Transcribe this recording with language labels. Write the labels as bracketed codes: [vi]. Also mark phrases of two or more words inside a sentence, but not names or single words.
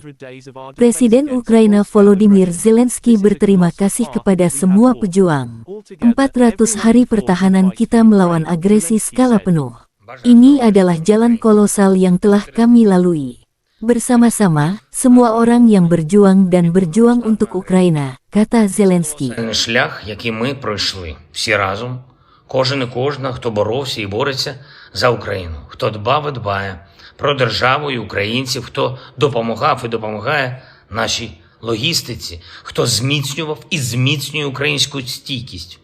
[id] Presiden Ukraina Volodymyr Zelensky berterima kasih kepada semua pejuang. 400 hari pertahanan kita melawan agresi skala penuh. Ini adalah jalan kolosal yang telah kami lalui. Bersama-sama, semua orang yang berjuang dan berjuang untuk Ukraina, kata Zelensky. [uk] Шлях, який ми пройшли всі разом, кожен і кожна, хто боровся і бореться за Україну, хто дбав і дбає про державу і українців, хто допомагав і допомагає нашій логістиці, хто зміцнював і зміцнює українську стійкість.